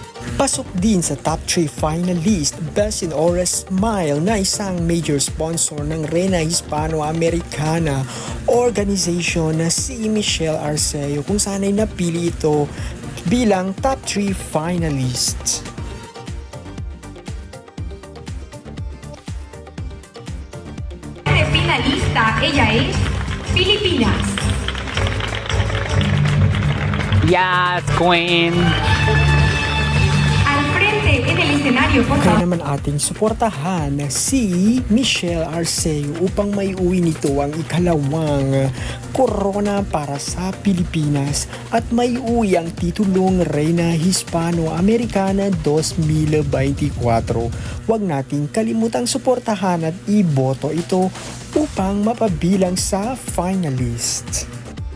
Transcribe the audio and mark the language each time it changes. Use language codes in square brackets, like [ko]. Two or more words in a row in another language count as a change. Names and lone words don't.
[tl] Pasok din sa [en] top 3 finalist [tl] Best in Aura Smile na isang [en] major sponsor [tl] ng Reyna Hispano-Americana organization na si Michelle Arceo kung saan ay napili ito bilang [en] top 3 finalists. [es] Finalista, ella es Filipinas. [en] Yes, Queen! [es] Al frente en el escenario, por [tl] Kaya [es] favor. [tl] naman ating suportahan si Michelle Arceo upang maiuwi nito ang ikalawang corona para sa Pilipinas at maiuwi ang titulong Reyna Hispano-Americana 2024. Huwag nating kalimutang suportahan at iboto ito upang mapabilang sa finalist.